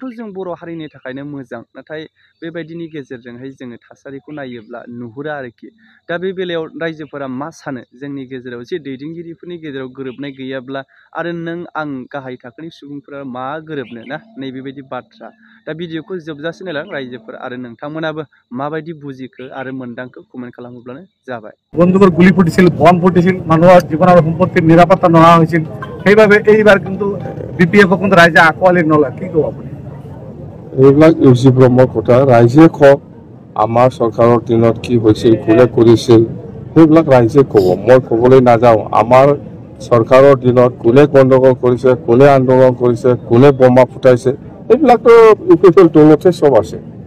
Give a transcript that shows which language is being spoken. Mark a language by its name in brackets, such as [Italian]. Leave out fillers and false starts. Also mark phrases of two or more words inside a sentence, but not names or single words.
[Bodo] जों बर' हारिनि थाखायनो मोजां नाथाय बेबायदिनि गेजेरजोंहाय जोङो थासारिखौ नायोब्ला नुहुरा आरोखि दा बे बेलायाव रायजोफोरा मा सानो जोंनि गेजेराव जे दैदेनगिरिफोरनि गेजेराव गोरोबनाय गैयाब्ला आरो नों आं गाहाय थाखोनि सुबुंफोरा मा गोरोबनो ना नैबेबायदि बाथ्रा दा भिडिअखौ जोबजासे नायलां रायजोफोर आरो नोंथांमोनाबो माबायदि बुजिखो आरो मोनदांखो कमेन्ट खालामोब्लानो जाबाय [Assamese] বন্দুকৰ গুলি ফুটিছিল বম ফুটিছিল মানুহৰ জীৱন আৰু সম্পত্তিৰ নিৰাপত্তা নোহোৱা হৈছিল সেইবাবে এইবাৰ কিন্তু বিপিএফক কিন্তু ৰাইজে আঁকোৱালি নলয় কি ক'ব আপুনি এইবিলাক ইউজি ব্ৰহ্মৰ কথা ৰাইজে কওক আমাৰ চৰকাৰৰ দিনত কি হৈছিল কোনে কৰিছিল সেইবিলাক ৰাইজে ক'ব মই ক'বলৈ নাযাওঁ আমাৰ চৰকাৰৰ দিনত কোনে গণ্ডগোল কৰিছে কোনে আন্দোলন কৰিছে কোনে বোমা ফুটাইছে এইবিলাকতো ইউপিএফৰ দলতে চব আছে